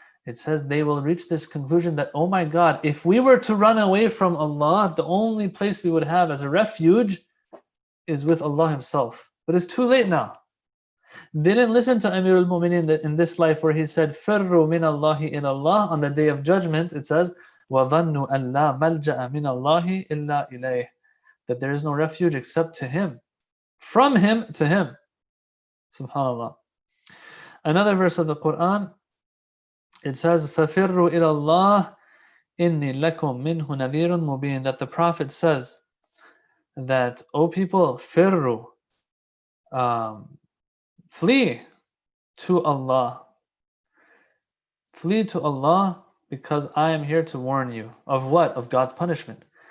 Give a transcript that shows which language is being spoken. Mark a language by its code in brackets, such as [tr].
[en] It says they will reach this conclusion that, oh my God, if we were to run away from Allah, the only place we would have as a refuge is with Allah Himself. But it's too late now. They didn't listen to Amirul Mu'mineen in this life where he said, [ar] Firru min Allahi in Allah. [en] On the day of judgment, it says, [ar] وَظَنُّوا أَن لَا مَلْجَأَ مِنَ اللَّهِ إِلَّا إِلَيْهِ. [en] That there is no refuge except to Him. From Him to Him. Subhanallah. Another verse of the Quran, it says, [ar] فَفِرُّوا إِلَى اللَّهِ إِنِّي لَكُمْ مِنْهُ نَذِيرٌ مُبِينٌ. [en] That the Prophet says that, O people, firru, flee to Allah. Flee to Allah because I am here to warn you. Of what? Of God's punishment.